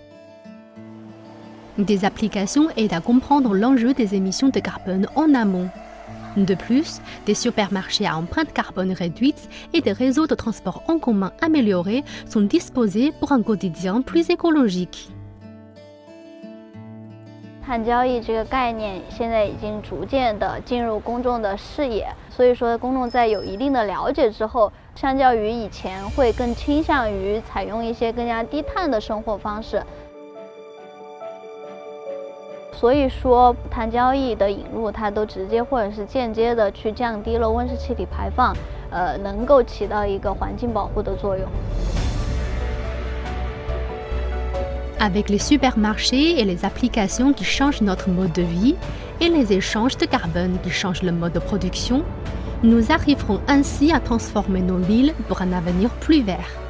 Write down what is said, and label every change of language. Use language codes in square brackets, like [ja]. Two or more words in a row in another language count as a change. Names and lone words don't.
[fr] Des applications aident à comprendre l'enjeu des émissions de carbone en amont. De plus, des supermarchés à empreinte carbone réduite et des réseaux de transport en commun améliorés sont disposés pour un quotidien plus écologique. [zh] 碳交易这个概念现在已经逐渐的进入公众的视野，所以说公众在有一定的了解之后，相较于以前会更倾向于采用一些更加低碳的生活方式。所以说，碳交易的引入，它都直接或者是间接的去降低了温室气体排放，能够起到一个环境保护的作用。 [fr] Avec les supermarchés et les applications qui changent notre mode de vie et les échanges de carbone qui changent le mode de production, nous arriverons ainsi à transformer nos villes pour un avenir plus vert.